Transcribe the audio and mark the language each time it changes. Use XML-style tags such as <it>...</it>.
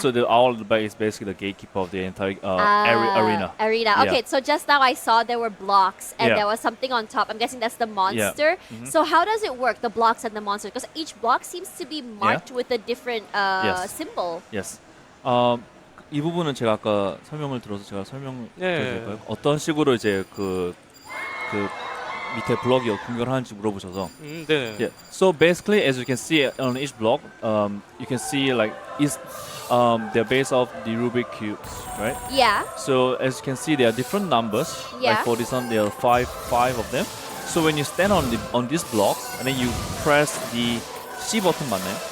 <en>So the owl at the back is basically the gatekeeper of the entire arena. Okay, so just now I saw there were blocks and there was something on top. I'm guessing that's the monster. So how does it work, the blocks and the monster? Because each block seems to be marked with a different symbol. Yes.</en> <ko>이 부분은 제가 아까 설명을 들어서 제가 설명드려도 될까요? 어떤 식으로 이제 그 밑에 블럭이 공격을 하는지 물어보셔서. 네.</ko> <en>Yeah. So basically, as you can see on each block, you can see like they're based off the Rubik cubes, right? Yeah. So as you can see, there are different numbers. Yeah. Like for this one, there are five of them. So when you stand on these blocks, and then you press the C button</en> <ko>맞나요?</ko>